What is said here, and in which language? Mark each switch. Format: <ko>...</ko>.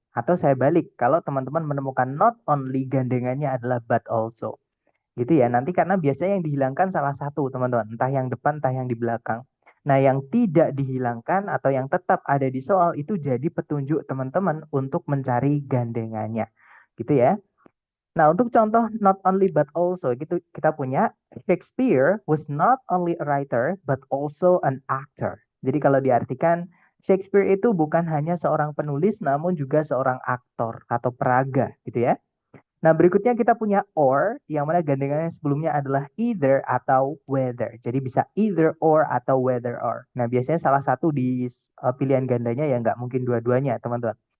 <id>Atau saya balik, kalau teman-teman menemukan not only, gandengannya adalah but also. Gitu ya, nanti karena biasanya yang dihilangkan salah satu, teman-teman. Entah yang depan, entah yang di belakang. Nah, yang tidak dihilangkan atau yang tetap ada di soal itu jadi petunjuk teman-teman untuk mencari gandengannya. Gitu ya. Nah, untuk contoh not only but also gitu kita punya</id> <en>Shakespeare was not only a writer but also an actor.</en> <id>Jadi kalau diartikan Shakespeare itu bukan hanya seorang penulis namun juga seorang aktor atau peraga gitu ya. Nah, berikutnya kita punya or yang mana gandengannya sebelumnya adalah either atau whether. Jadi bisa either or atau whether or. Nah, biasanya salah satu di pilihan gandanya ya nggak mungkin dua-duanya, teman-teman.</id>